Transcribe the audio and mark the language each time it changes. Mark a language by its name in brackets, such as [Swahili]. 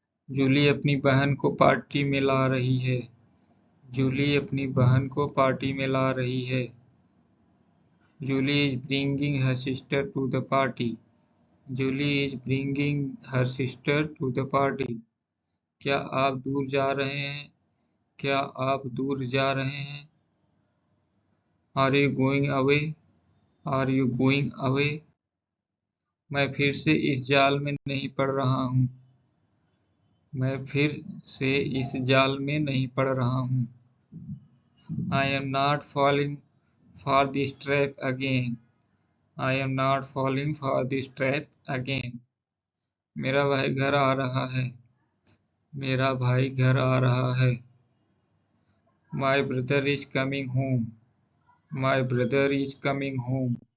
[Hindi] जूली अपनी बहन को पार्टी में ला रही है। जूली अपनी बहन को पार्टी में ला रही है। [English] Julie is bringing her sister to the party. Julie is bringing her sister to the party. [Hindi] क्या आप दूर जा रहे हैं? क्या आप दूर जा रहे हैं? [English] Are you going away? Are you going away? [Hindi] मैं फिर से इस जाल में नहीं पड़ रहा हूँ। मैं फिर से इस जाल में नहीं पड़ रहा हूँ। [English] I am not falling for this trap again. I am not falling for this trap again. [Hindi] मेरा भाई घर आ रहा है। मेरा भाई घर आ रहा है। [English] My brother is coming home. My brother is coming home.